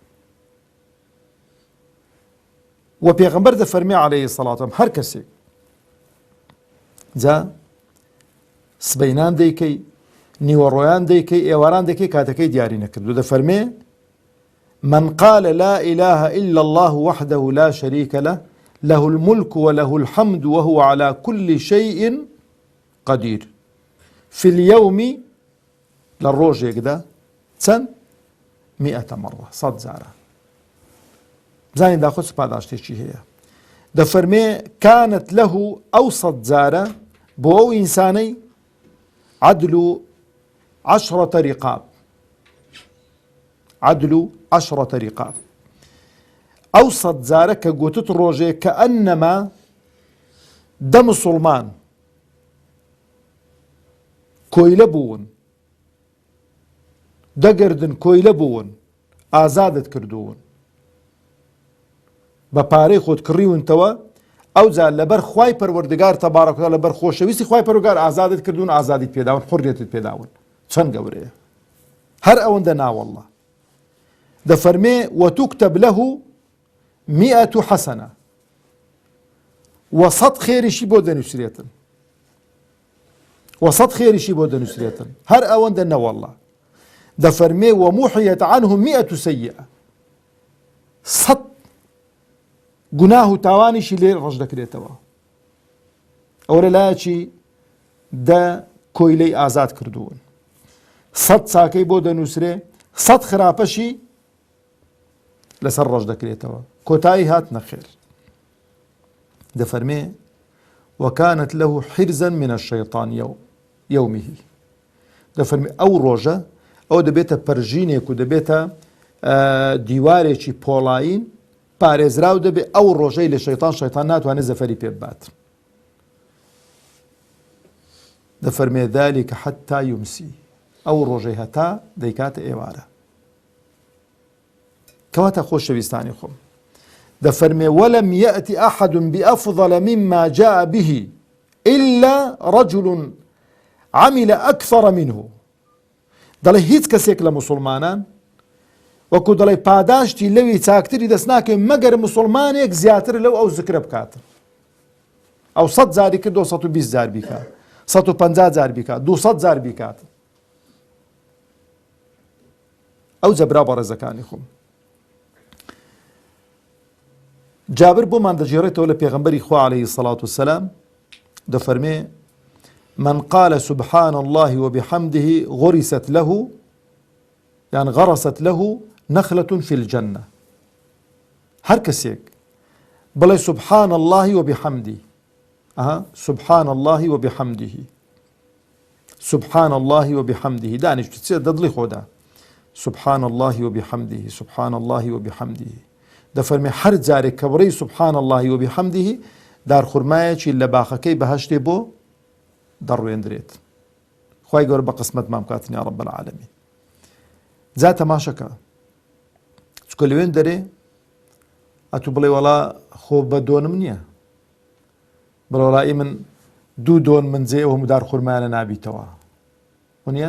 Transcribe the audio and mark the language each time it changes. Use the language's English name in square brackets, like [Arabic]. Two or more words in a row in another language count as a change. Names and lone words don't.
[Central Kurdish] و پێغەمبەر دەفەرمێ عەلەیهی سەڵات وسەلام هەر کەسێک جا سبەینان دەیکەی، نیوەڕۆیان دەیکەی، ئێواران دەکەی، کاتەکەی دیاری نەکردو، دەفەرمێ [Arabic] من قال لا إله إلا الله وحده لا شريك له له الملك وله الحمد وهو على كل شيء قدير في اليوم [Central Kurdish] للروجيكدا چەند [Arabic] 100 مرة 100 جارە. [Central Kurdish] بزانین داخۆ سوپاداشتێکی هەیە، دەفەرمێ [Arabic] كانت له [Central Kurdish] ئەو 100 جارە بۆ ئەو ئینسانەی [Arabic] عدل 10 رقاب، عدل 10 رقاب، [Central Kurdish] ئەو 100 جارە کە گوتت ڕۆژێ کە ئەنەما دە مسڵمان کۆیلە بوون، دەگردن کۆیلە بوون، ئازادت کردوون، بە پارەی خۆت کڕیونتەوە، ئەو جا لەبەر خوای پەروەردگار تەبارەک و تەعالا لەبەر خۆشەویستی خوای پەروەردگار ئازادت کردوون، ئازادیت پێداون، حوڕیەتت پێداون، چەند گەورەیە هەر ئەوەندە ناوەڵڵا. دەفەرمێ [Arabic] وتكتب له 100 حسنة [Central Kurdish] و 100 خێریشی بۆ دەنووسرێتن، و 100 خێریشی بۆ دەنووسرێتن، هەر ئەوەندە نەوەڵڵا. دەفەرمێ [Arabic] ومحيت عنه 100 سيئة، [Central Kurdish] 100 گوناه و تاوانیشی لێ ڕەش دەکرێتەوە. ئەوە لەلایەکی دە کۆیلەی ئازاد کردوون، 100 چاکەی بۆ دەنووسرێ، 100 خراپەشی لەسەر ڕەش دەکرێتەوە، کۆتایی هات نەخێر. [Arabic] دەفەرمێ وكانت له حرزا من الشيطان يومه، [Central Kurdish] دەفەرمێ ئەو ڕۆژە ئەو دەبێتە پەرژینێک و دەبێتە دیوارێکی پۆڵاین پارێزراو دەبێ ئەو ڕۆژەی لە شەیطان ناتوانێت زەفەری پێ ببات. [Arabic] دەفەرمێ ذلك حتى يمسي، [Central Kurdish] ئەو ڕۆژەی هەتا دەیکاتە ئێوارە. کەواتە خۆشەویستانی خۆم، دفرمي [Arabic] ولم يأتي أحد بأفضل مما جاء به إلا رجل عمل أكثر منه. [Central Kurdish] دەڵێ هیچ کەسێک لە مسلمانان وەکو دەڵێ پاداشتی لەوی چاکتری دەست ناکەین مەگەر مسلمانێک زیاتر لەو ئەو زکرە بکاتن. ئەو 100 جاری کرد 220 جار بیکات، 150 جار بیکات، 200 جار بیکات. ئەو جەبرا بەڕێزەکانی خۆم. جابر بۆمان دەژێڕێتەوە لە پێغەمبەری خوا عەلەیهی سەڵات وسەلام دەفەرمێ [Arabic] من قال سبحان الله وبحمده غرست له يعني غرست له نخلة في الجنة. [Central Kurdish] هر کەسێک بڵێ [Arabic] سبحان الله وبحمده سبحان الله وبحمده سبحان الله وبحمده [Central Kurdish] دانیش دەدڵی خۆدا [Arabic] سبحان الله وبحمده سبحان الله وبحمده [Central Kurdish] دەفەرمێ هەر جارێک کە بڕی [Arabic] سبحان الله وبحمده [Central Kurdish] دارخورمایەکی لە باخەکەی بەهەشتێ بۆ دەڕوێندرێت. خوای گەورە بە قسمەتمان بکاتن [Arabic] یا رب العالمین. [Central Kurdish] جا تەماشەکە چکە لەوێن دەرێ ئەتوو بڵێ وەڵا خۆ بە دۆنم نییە، بڵێ وەڵا من 2 دۆن من جێ ئەو هەموو دارخورمایانە نابیتەوە وانە؟